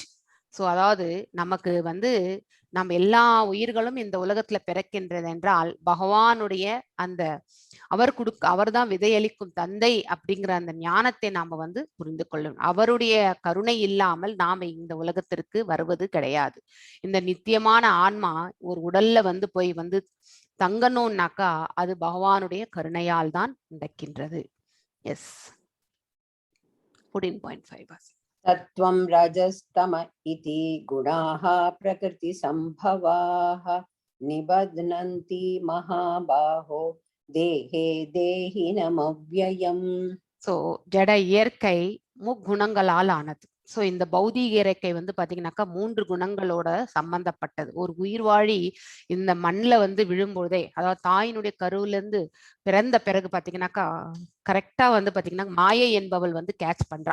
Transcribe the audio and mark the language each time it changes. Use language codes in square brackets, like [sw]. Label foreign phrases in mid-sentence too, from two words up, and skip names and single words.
[ta] சோ அதாவது நமக்கு வந்து நம்ம எல்லா உயிர்களும் இந்த உலகத்துல பிறக்கின்றது என்றால் பகவானுடைய அந்த அவர் தான் விதையளிக்கும் தந்தை அப்படிங்கிற அந்த ஞானத்தை நாம வந்து புரிந்து கொள்ளணும். அவருடைய கருணை இல்லாமல் நாம இந்த உலகத்திற்கு வருவது கிடையாது. இந்த நித்தியமான ஆன்மா ஒரு உடல்ல வந்து போய் வந்து தங்கணும்னாக்கா அது பகவானுடைய கருணையால் தான் நடக்கின்றது. எஸ், 14.5 [sa] तत्त्वं रजस्तम इति गुणाः प्रकृतिसम्भवाः निबध्नन्ति महाबाहो देहे देहिनमव्ययम्. [ta] ஸோ ஜட இயற்கை முக்குணங்களால் ஆனது. ஸோ இந்த பௌதீக இயற்கை வந்து பாத்தீங்கன்னாக்கா 3 குணங்களோட சம்பந்தப்பட்டது. ஒரு உயிர்வாழி இந்த மண்ணில் வந்து விழும்பொழுதே, அதாவது தாயினுடைய கருவுல இருந்து பிறந்த பிறகு பாத்தீங்கன்னாக்கா கரெக்டா வந்து பாத்தீங்கன்னா மாயை என்பவள் வந்து கேட்ச் பண்றா.